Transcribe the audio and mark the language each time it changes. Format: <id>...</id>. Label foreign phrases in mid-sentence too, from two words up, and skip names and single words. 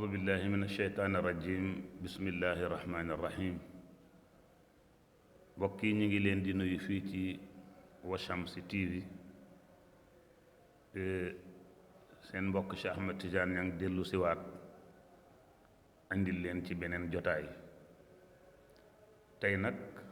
<ar>بالله من الشيطان الرجيم بسم الله الرحمن الرحيم</ar> <wo>bokk yi ñu ngi leen di nuyu fii ci Washamsi TV seen mbokk Cheikh Ahmed Tidiane ña ngi dellu siwaat andil leen ci beneen jotaay tey nag</wo>